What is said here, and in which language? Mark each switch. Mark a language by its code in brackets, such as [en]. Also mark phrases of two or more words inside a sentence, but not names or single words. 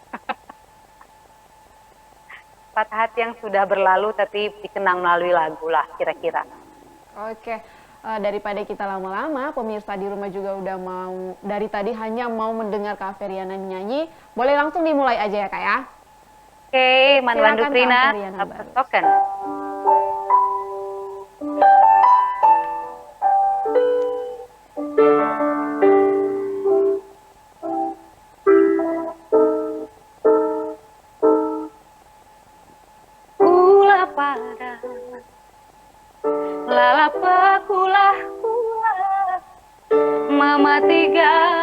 [id] Patah hati yang sudah berlalu tapi dikenang melalui lagu lah kira-kira. Oke, daripada kita lama-lama, pemirsa di rumah juga udah mau, dari tadi hanya mau mendengar Kak Feriana nyanyi, boleh langsung dimulai aja ya Kak ya? Oke, Manwandu Silakan, Kak Prina, Feriana Ula Barus. [btx] Persoken. Ula pada lalapakulah kula mama tiga